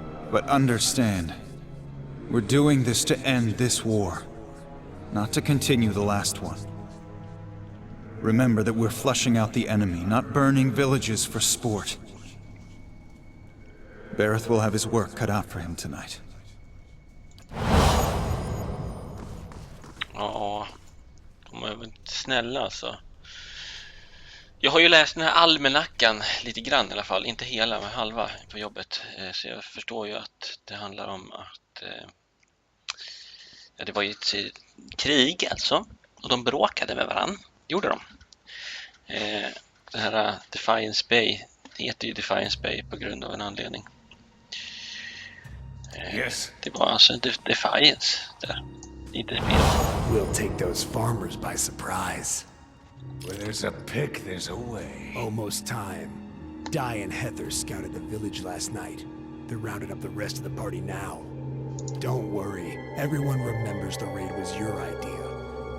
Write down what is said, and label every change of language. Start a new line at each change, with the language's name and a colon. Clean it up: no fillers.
English: But understand, we're doing this to end this war, not to continue the last one. Remember that we're flushing out the enemy, not burning villages for sport. Bareth will have his work cut out for him tonight.
Swedish: Ja, de är väl snälla alltså. Jag har ju läst den här almanackan lite grann i alla fall, inte hela men halva på jobbet. Så jag förstår ju att det handlar om att ja, det var ju ett krig alltså. Och de bråkade med varann, gjorde de. Det här Defiance Bay heter ju Defiance Bay på grund av en anledning.
English: Yes.
Swedish: Det var alltså Defiance där, inte spel.
English: We'll take those farmers by surprise. Where there's a pick, there's a way. Almost time. Di and Heather scouted the village last night. They're rounding up the rest of the party now. Don't worry, everyone remembers the raid was your idea.